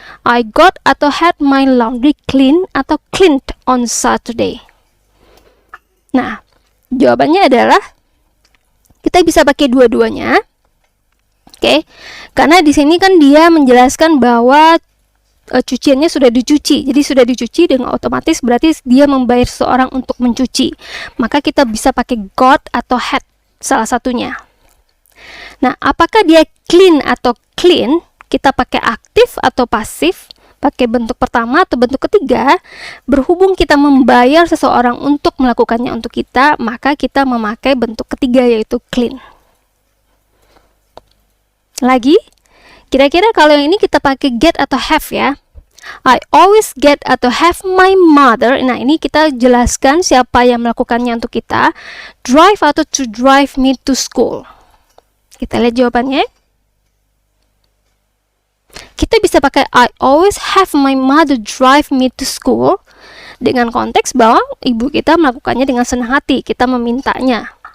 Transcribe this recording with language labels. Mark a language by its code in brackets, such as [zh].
[en] I got [id] atau [en] had my laundry clean atau cleaned on Saturday. [id] Nah, jawabannya adalah kita bisa pakai dua-duanya. Karena di sini kan dia menjelaskan bahwa cuciannya sudah dicuci. Jadi sudah dicuci dengan otomatis berarti dia membayar seseorang untuk mencuci. Maka kita bisa pakai got atau had, salah satunya. Nah, apakah dia clean atau clean? Kita pakai aktif atau pasif? Pakai bentuk pertama atau bentuk ketiga? Berhubung kita membayar seseorang untuk melakukannya untuk kita, maka kita memakai bentuk ketiga, yaitu clean. Lagi, kira-kira kalau yang ini kita pakai get atau have ya. [en] I always get [id] atau [en] have my mother. [id] Nah, ini kita jelaskan siapa yang melakukannya untuk kita. [en] Drive [id] atau [en] to drive me to school. [id] Kita lihat jawabannya. Kita bisa pakai [en] I always have my mother drive me to school, [id] dengan konteks bahwa ibu kita melakukannya dengan senang hati, kita memintanya.